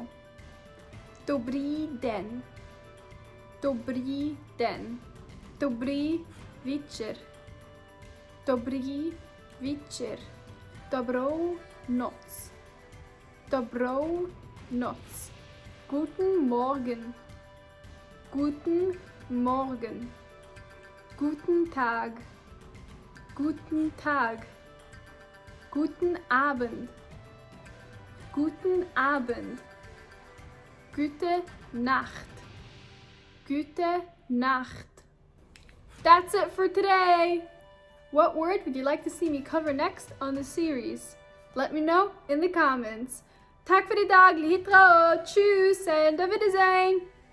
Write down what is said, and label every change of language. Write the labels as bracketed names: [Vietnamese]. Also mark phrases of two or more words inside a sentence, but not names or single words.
[Czech] Dobrý den. Dobrý den. Dobrý večer. Dobrý večer. Dobrou noc. Dobrou noc. [German] Guten Morgen. Guten Morgen. Guten Tag. Guten Tag. Guten Abend. Guten Abend. Gute Nacht. Gute Nacht. [English] That's it for today. What word would you like to see me cover next on the series? Let me know in the comments. [Swedish] Tack för idag, litraot, [German] tschüss and auf Wiedersehen.